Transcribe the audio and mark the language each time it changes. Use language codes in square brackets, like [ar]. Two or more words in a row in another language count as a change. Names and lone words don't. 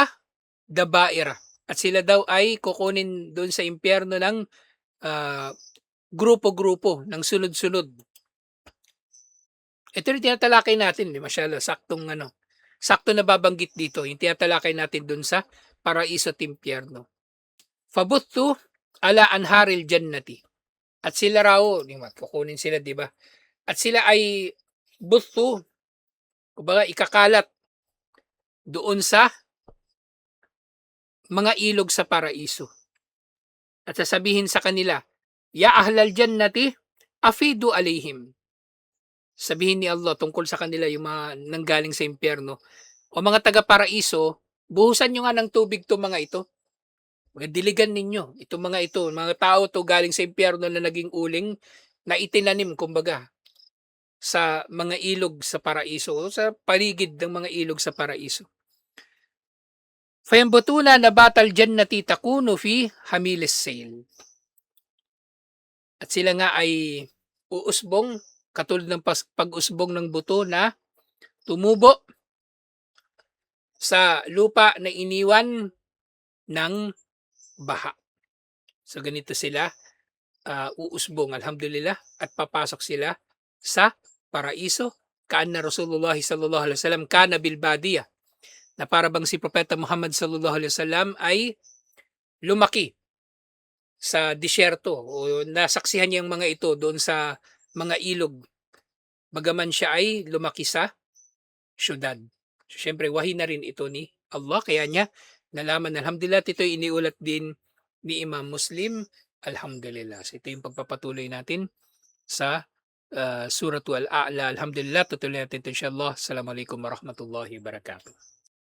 [tl] At sila daw ay kukunin doon sa impyerno ng grupo-grupo, ng sunod-sunod. Ito yung tinatalakay natin, di masyado, sakto na babanggit dito, yung tinatalakay natin dun sa paraiso at impyerno. [ar] فبثوا على أنهار الجنة. [tl] At sila raw, kukunin sila, di ba? At sila ay buttu, kumbaga ikakalat doon sa mga ilog sa paraiso. At sasabihin sa kanila, [ar] يا أهل الجنة، أفيضوا عليهم. [tl] Sabihin ni Allah tungkol sa kanila yung mga nanggaling sa impyerno, o mga taga-paraiso, buhusan nyo nga ng tubig to mga ito. Diligan ninyo itong mga ito, mga tao to galing sa impyerno na naging uling, na itinanim kumbaga sa mga ilog sa paraiso, o sa paligid ng mga ilog sa paraiso. [ar] فينبتون نبات الجنة تكون في حميل السيل. [tl] At sila nga ay uusbong katulad ng pag-usbong ng buto na tumubo sa lupa na iniwan ng baha. So ganito sila uusbong, alhamdulillah, at papasok sila sa paraiso. [ar] كأن رسول الله صلى الله عليه وسلم كان بالبادية, [tl] na para bang si Propeta Muhammad [ar] صلى الله عليه وسلم [tl] ay lumaki sa disyerto, o nasaksihan niya ang mga ito doon sa mga ilog, bagaman siya ay lumaki sa syudad. So, syempre, wahi na rin ito ni Allah, kaya niya nalaman, alhamdulillah, ito iniulat din ni Imam Muslim, alhamdulillah. So, ito yung pagpapatuloy natin sa Suratul A'la. Alhamdulillah, tutuloy natin ito insyaAllah. [ar] السلام عليكم ورحمة الله وبركاته.